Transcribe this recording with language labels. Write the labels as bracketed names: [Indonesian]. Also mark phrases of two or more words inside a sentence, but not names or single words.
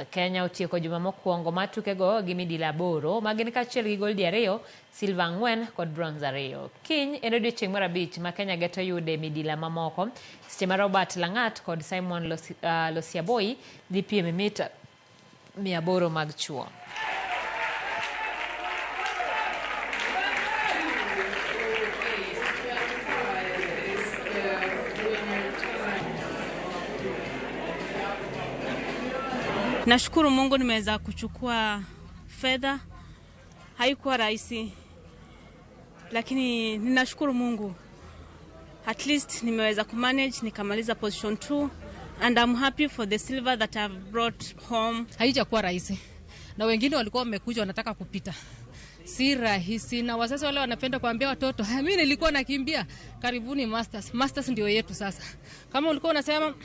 [Luo (Kenya and Tanzania)] Kenya otieko juma mokwongo mar tukego gi midila 8 magin kaachiel gi goldi 2, silver 4 kod bronze 2. Kiny en odiechieng' mar 5 ma Kenya geto yude midila mamoko, seche ma Robert Langat kod Simon Losiaboi dhi piem e mita 800 mag chuo. [Swahili] Nashukuru Mungu nimeweza kuchukua fedha. Haikuwa rahisi, lakini ninashukuru Mungu. [English] At least [Swahili] nimeweza kumanage nikamaliza [English] position 2 and I'm happy for the silver that I've brought home. [Swahili] Haijakuwa rahisi. Na wengine walikuwa wamekuja wanataka kupita. Si rahisi, na wazazi wale wanapenda kuambia watoto, mimi nilikuwa nakimbia. Karibuni Masters. Masters ndio yetu sasa. Kama ulikuwa unasema